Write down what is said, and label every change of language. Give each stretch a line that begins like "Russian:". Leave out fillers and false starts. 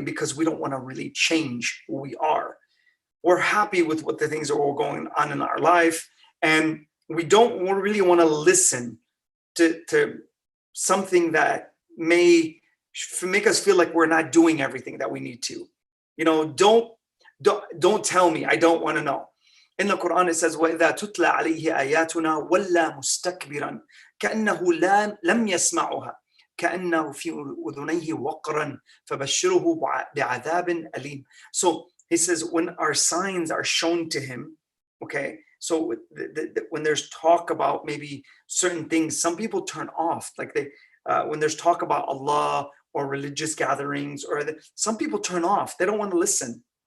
English: Because we don't want to really change who we are. We're happy with what the things that are going on in our life, and we don't really want to listen to something that may make us feel like we're not doing everything that we need to. Don't tell me. I don't want to know. In the Quran, it says,
Arabic: وَإِذَا تُتْلَى عَلَيْهِ آيَاتُنَا وَلَّى مُسْتَكْبِرًا كَأَنَّهُ لَمْ يَسْمَعُهَا كَأَنَّهُ فِي أُذُنَيْهِ وَقْرًا فَبَشِّرْهُ بِعَذَابٍ أَلِيمٍ.
English: So he says, when our signs are shown to him, okay, so when there's talk about maybe certain things, some people turn off. Like when there's talk about Allah or religious gatherings, some people turn off. They don't want to listen.